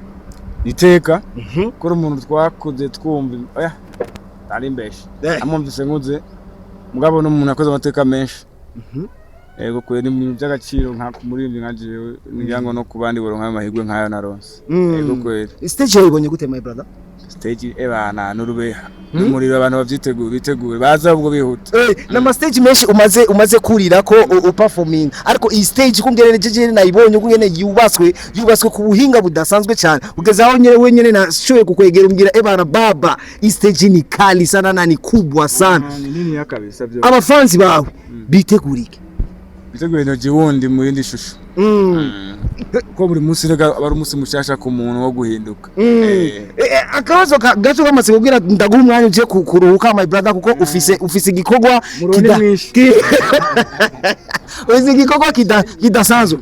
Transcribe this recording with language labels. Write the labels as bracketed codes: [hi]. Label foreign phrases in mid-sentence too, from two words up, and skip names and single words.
[rn] iteka kuri umuntu twakuze twumva oya ari mbeshe amumvise nkuze mugabo n'umuntu akoze amateka menshi. Ego kweli ni by'agaciro nka kumurindi nka jewe ngirango no kubandi boronka amahirwe nkayo naronse. Ego kweli stage yibonye gute [en] my brother? [rn] Stage ebana n'urubeha n'umuriro abantu bitegure baza ubwo bihuta. Na stage menshi umaze kurira ko uperforming, ariko iyi stage kungerereje nayibonye kungene yubatswe ku buhinga budasanzwe cyane, ugeze aho wenyene nashoye kukwegera umbwira ebana baba iyi stage [sw] ni kali sana na ni kubwa sana. [rn] Nini yakabisa byo abafanzi bawe bitegurike LINOG wundi mu yindi shusho. Ko buri munsi rega abari umunsi mushasha ku muntu wo guhinduka. Akabazo gato kamaze kugira ndaguha umwanya uje kuruhuka [en] my brother, [rn] kuko ufise igikorwa kidasanzwe.